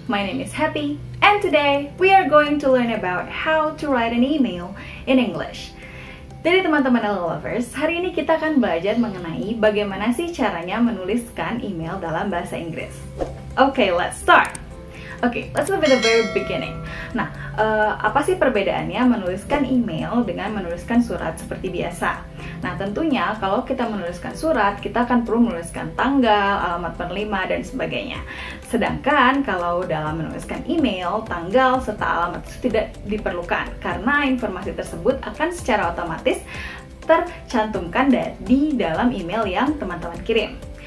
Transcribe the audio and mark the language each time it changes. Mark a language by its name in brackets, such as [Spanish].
[English] My name is Happy and today we are going to learn about how to write an email in English. [Indonesian] Jadi teman-teman LA lovers, hari ini kita akan belajar mengenai bagaimana sih caranya menuliskan email dalam bahasa Inggris. [English] Okay, let's start. Okay, let's start with the very beginning. [Indonesian] Nah, apa sih perbedaannya menuliskan email dengan menuliskan surat seperti biasa? Nah, tentunya kalau kita menuliskan surat, kita akan perlu menuliskan tanggal, alamat penerima, dan sebagainya. Sedangkan kalau dalam menuliskan email, tanggal serta alamat itu tidak diperlukan karena informasi tersebut akan secara otomatis tercantumkan di dalam email yang teman-teman kirim.